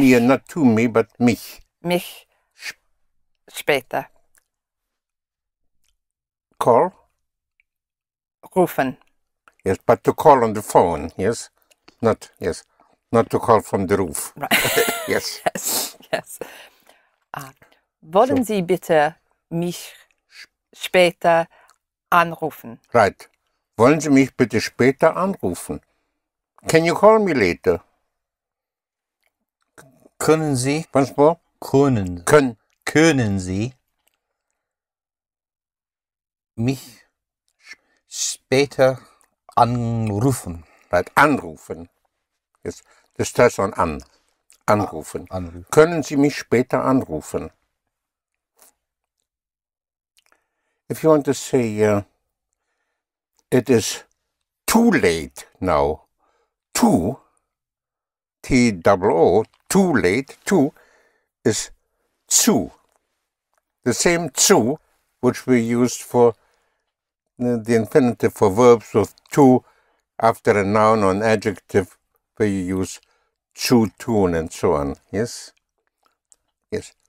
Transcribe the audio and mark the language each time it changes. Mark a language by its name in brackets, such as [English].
[English] me, not to me, but mich. [German] mich später [English] Call? [German] rufen. [English] Yes, but to call on the phone, yes? Not to call from the roof. Right. Yes. Yes, yes. [German] Wollen Sie bitte mich später anrufen? [English] Right. [German] Wollen Sie mich bitte später anrufen? [English] Can you call me later? [German] Können Sie, [English] Once more? [German] können Sie mich später anrufen? [English] Right. Anrufen. Yes. The stress on an. Anrufen. [German] Anrufen. Können Sie mich später anrufen? [English] If you want to say, it is too late now. Too, T-O-O, too late, too, is zu. The same zu, which we used for the infinitive for verbs with to after a noun or an adjective, where you use [German] zu tun [English] and so on. Yes? Yes.